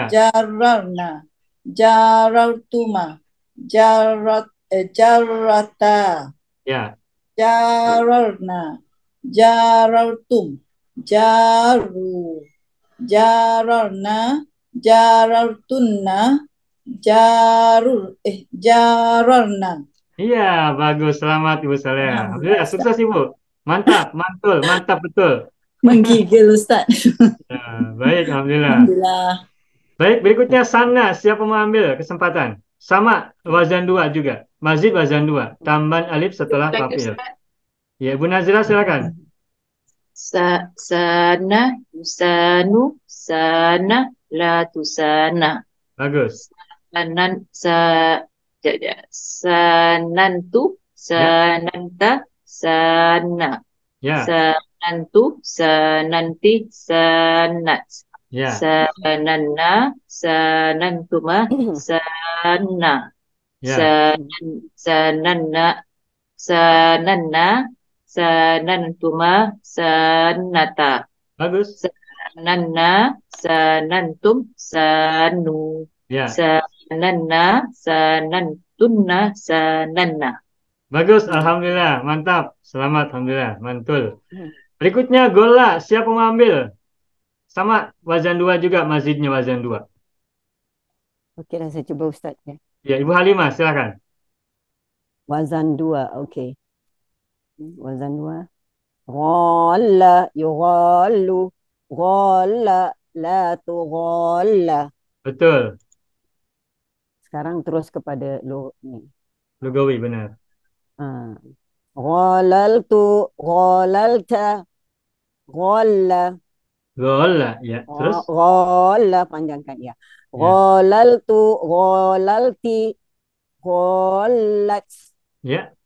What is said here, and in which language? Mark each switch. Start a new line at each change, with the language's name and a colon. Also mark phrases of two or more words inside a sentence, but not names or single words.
Arabic: جررنا، جررتما، جررتا,
Indonesian: Ya.
Arabic: جررنا، جررتم، جرّوا، جررنا، جررتنّ، جررنا.
Indonesian: Iya, bagus. Selamat Ibu Salihah. Alhamdulillah, sukses Ibu. Mantap, mantul, mantap betul. Menggigil Ustaz. Ya, baik, alhamdulillah. Alhamdulillah. Baik, berikutnya sana. Siapa mau ambil kesempatan? Sama, wazan dua juga. Mazid wazan dua. Tambahan alif setelah fa'il. Ya, Ibu Nazira silakan.
Arabic: سانّ، يسانّ، سانّ, لا تسانّ.
Indonesian: Bagus.
Arabic: ساننتُ، ساننتَ, سانّ.
Indonesian: Ya,
Arabic: ساننتُ، ساننتِ، سانّت.
Indonesian: ya,
Arabic: ساننّا، ساننتما، سانّا.
Indonesian: ya.
Arabic: ساننّا، ساننّا، ساننتما، سانّتا.
Indonesian: Bagus.
Arabic: ساننّا، ساننتم، سانّوا.
Indonesian: Ya,
Arabic: ساننّا، ساننتنّ، ساننّا.
Indonesian: bagus. Alhamdulillah, mantap. Selamat, alhamdulillah, mantul. Berikutnya gola. Siapa mau ambil? Sama wazan 2 juga, mazidnya wazan 2.
Malay: Okey dah, saya cuba Ustaz ya.
Indonesian: Ya, Ibu Halimah silakan. Wazan 2, okey. Wazan 2.
Arabic: غالّ، يغالّ. غالّ، لا تغالّ.
Indonesian: Betul.
Malay: Sekarang terus kepada ni.
Indonesian: Lugawi benar.
Arabic: غاللتُ، غاللتَ، غالّ.
Indonesian: Gola, ya. Terus? Ghalla, panjangkan ya. Ya.
Arabic: غاللتُ، غاللتِ، غالّت.
Indonesian: Ya.